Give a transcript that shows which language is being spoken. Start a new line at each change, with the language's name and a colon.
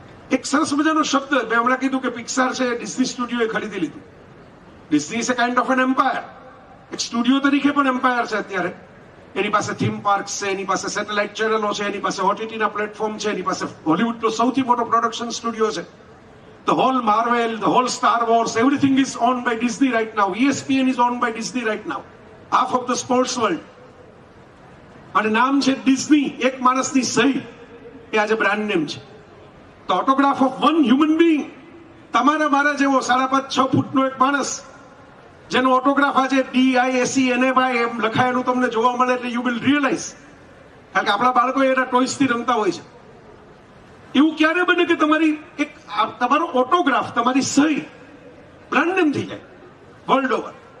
Gujarati: એક સરસ મજાનો શબ્દ મેં હમણાં કીધું કે પિક્સાર છે ડિઝની સ્ટુડિયોએ ખરીદી લીધું.
English: Disney is a kind of an empire.
Gujarati: એક સ્ટુડિયો તરીકે પણ એમ્પાયર છે અત્યારે. એની પાસે થીમ પાર્ક્સ છે, એની પાસે સેટેલાઇટ ચેનલો છે, એની પાસે ઓટીટીના પ્લેટફોર્મ છે, એની પાસે હોલિવૂડનો સૌથી મોટો પ્રોડક્શન સ્ટુડિયો છે.
English: The whole Marvel, the whole Star Wars, everything is owned by Disney right now. ESPN is owned by Disney right now. Half of the sports world.
Gujarati: અને નામ છે ડિઝની. એક માણસની સહી એ આજે બ્રાન્ડ નેમ છે.
English: The autograph of one human being.
Gujarati: તમારા મારા જેવો 5.5-6 ફૂટનો એક માણસ જેનો ઓટોગ્રાફ આજે DISCNY એમ લખાયેલું તમને જોવા મળે એટલે
English: You will realise.
Gujarati: કારણ કે આપણા બાળકો એના ટોયસથી રમતા હોય છે. એવું ક્યારે બને કે તમારો ઓટોગ્રાફ, તમારી સહી બ્રાન્ડ નેમ થઈ જાય વર્લ્ડ ઓવર?